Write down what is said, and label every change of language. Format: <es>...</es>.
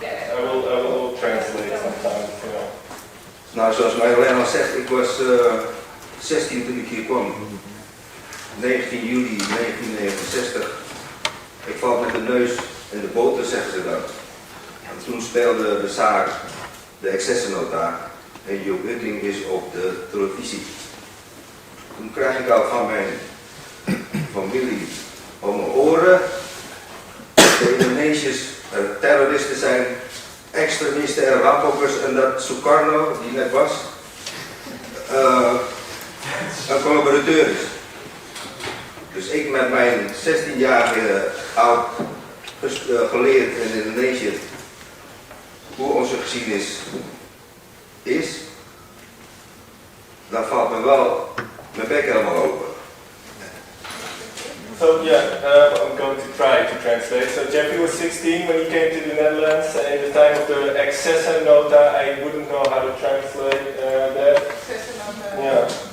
<en>I will translate sometimes, you know.</en> <nl>Nou, zoals Marjolein al zegt, ik was 16 toen ik hier kwam. 19 juli 1969. Ik val met de neus in de boter, zeggen ze dan. En toen speelde de zaak de excessennota en Joop Witting is op de televisie. Toen krijg ik al van mijn familie om mijn oren. De Indonesiërs terroristen zijn extremisten en rampokkers en dat Sukarno, die net was, een collaborateur is. Dus ik met mijn 16-jarige oud geleerd in Indonesië hoe onze geschiedenis is, dan valt me wel mijn bek helemaal open.</nl> <en>So yeah, I'm going to try to translate. So Jeffrey was 16 when he came to the Netherlands. In the time of the excessennota, I wouldn't know how to translate that. Yeah.</en>